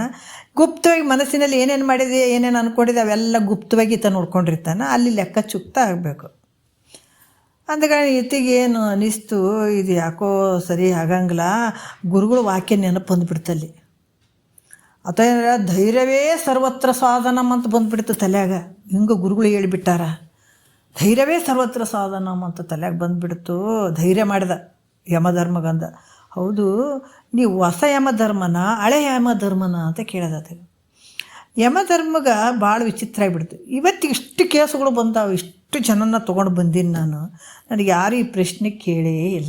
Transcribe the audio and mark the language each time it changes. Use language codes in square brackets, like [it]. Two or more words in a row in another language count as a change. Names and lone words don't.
[kn] ಗುಪ್ತವಾಗಿ ಮನಸ್ಸಿನಲ್ಲಿ ಏನೇನು ಮಾಡಿದೆ, ಏನೇನು ಅಂದ್ಕೊಂಡಿದೆ ಅವೆಲ್ಲ ಗುಪ್ತವಾಗಿ ಈತ ನೋಡ್ಕೊಂಡಿರ್ತಾನೆ. ಅಲ್ಲಿ ಲೆಕ್ಕ ಚುಕ್ತ ಆಗಬೇಕು. ಅಂದಗಳ ಈತಿಗೇನು ಅನಿಸ್ತು, ಇದು ಯಾಕೋ ಸರಿ ಆಗಂಗಿಲ್ಲ. ಗುರುಗಳು ವಾಕ್ಯ ನೆನಪು ಬಂದುಬಿಡ್ತಲ್ಲಿ. ಆತ [sa] ಧೈರ್ಯವೇ ಸರ್ವತ್ರ ಸಾಧನಂ [kn] ಅಂತ ಬಂದುಬಿಡ್ತು ತಲೆಯಾಗ. ಹಿಂಗೆ ಗುರುಗಳು ಹೇಳಿಬಿಟ್ಟಾರ, [sa] ಧೈರ್ಯವೇ ಸರ್ವತ್ರ ಸಾಧನಂ [kn] ಅಂತ ತಲೆಯಾಗ ಬಂದುಬಿಡ್ತು. ಧೈರ್ಯ ಮಾಡಿದ ಯಮಧರ್ಮಗಂದ. ಹೌದು, ನೀವು ಹೊಸ ಯಮಧರ್ಮನ ಹಳೆ ಯಮಧರ್ಮನ ಅಂತ ಕೇಳಿದ. ಯಮಧರ್ಮಗ ಭಾಳ ವಿಚಿತ್ರ ಆಗಿಬಿಡ್ತು. ಇವತ್ತಿಗೆ ಇಷ್ಟು ಕೇಸುಗಳು ಬಂದಾವೆ, ಇಷ್ಟು ಜನನ ತೊಗೊಂಡು ಬಂದೀನಿ ನಾನು, ನನಗೆ ಯಾರು ಈ ಪ್ರಶ್ನೆ ಕೇಳೇ ಇಲ್ಲ.